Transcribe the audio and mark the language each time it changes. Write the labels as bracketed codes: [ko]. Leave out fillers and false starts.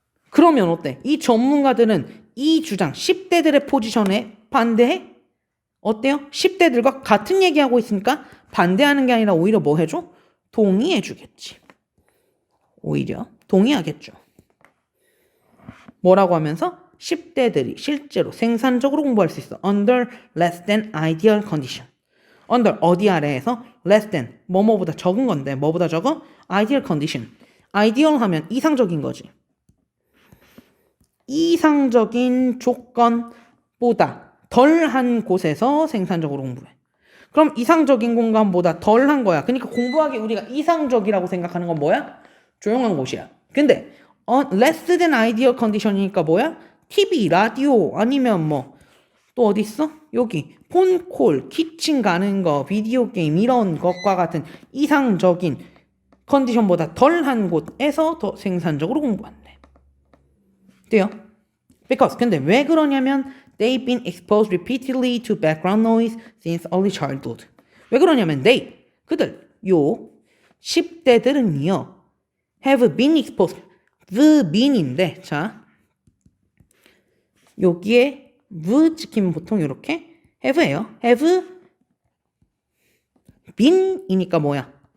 [ko] 그러면 어때? 이 전문가들은 이 주장 10대들의 포지션에 반대해? 어때요? 10대들과 같은 얘기하고 있으니까 반대하는 게 아니라 오히려 뭐 해줘? 동의해 주겠지. 오히려 동의하겠죠. 뭐라고 하면서? 10대들이 실제로 생산적으로 공부할 수 있어. [en] under less than ideal condition. [ko] under 어디 아래에서 less than 뭐뭐보다 적은 건데 뭐보다 적어? [en] ideal condition. [ko] ideal 하면 이상적인 거지. 이상적인 조건보다 덜한 곳에서 생산적으로 공부해. 그럼 이상적인 공간보다 덜한 거야. 그러니까 공부하기 우리가 이상적이라고 생각하는 건 뭐야? 조용한 곳이야. 근데 [en] less than ideal condition [ko] 이니까 뭐야? TV, 라디오 아니면 뭐 또 어디 있어? 여기 폰콜, 키친 가는 거, 비디오 게임 이런 것과 같은 이상적인 컨디션보다 덜한 곳에서 더 생산적으로 공부한대. 돼요? [en] Because [ko] 근데 왜 그러냐면 [en] they've been exposed repeatedly to background noise since early childhood. [ko] 왜 그러냐면 그들 요 10대들은요 [en] have been exposed. the been [ko] 인데 자 여기에 v 찍히면 보통 이렇게 have예요. have been이니까 뭐야?